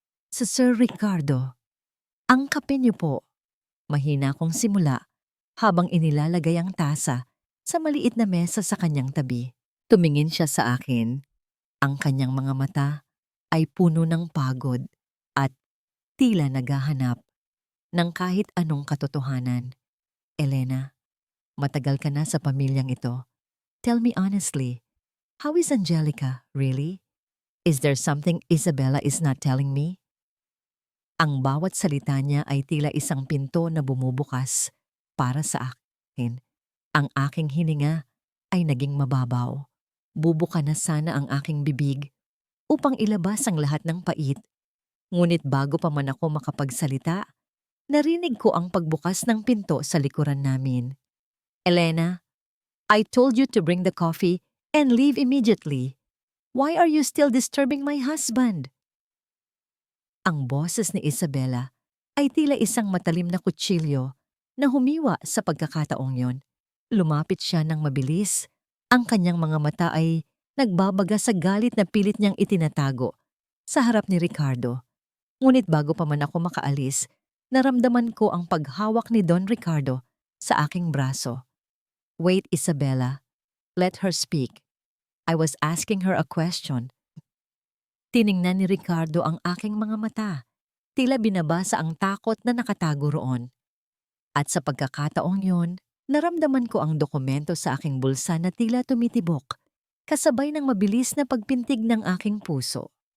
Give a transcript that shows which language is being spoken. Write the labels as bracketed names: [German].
[Filipino] Sa Sir Ricardo, ang kape niyo po. Mahina kong simula habang inilalagay ang tasa sa maliit na mesa sa kanyang tabi. Tumingin siya sa akin. Ang kanyang mga mata ay puno ng pagod at tila naghahanap ng kahit anong katotohanan. Elena, matagal ka na sa pamilyang ito. [English] Tell me honestly, how is Angelica, really? Is there something Isabela is not telling me? [Filipino] Ang bawat salita niya ay tila isang pinto na bumubukas para sa akin. Ang aking hininga ay naging mababaw. Bubuka na sana ang aking bibig upang ilabas ang lahat ng pait. Ngunit bago pa man ako makapagsalita, narinig ko ang pagbukas ng pinto sa likuran namin. [English] Elena, I told you to bring the coffee and leave immediately. Why are you still disturbing my husband? [Filipino] Ang boses ni Isabela ay tila isang matalim na kutsilyo na humiwa sa pagkakataong yon. Lumapit siya ng mabilis. Ang kanyang mga mata ay nagbabaga sa galit na pilit niyang itinatago sa harap ni Ricardo. Ngunit bago pa man ako makaalis, naramdaman ko ang paghawak ni Don Ricardo sa aking braso. [English] Wait, Isabela. Let her speak. I was asking her a question. [Filipino] Tiningnan ni Ricardo ang aking mga mata. Tila binabasa ang takot na nakatago roon. At sa pagkakataong yon, naramdaman ko ang dokumento sa aking bulsa na tila tumitibok, kasabay ng mabilis na pagpintig ng aking puso.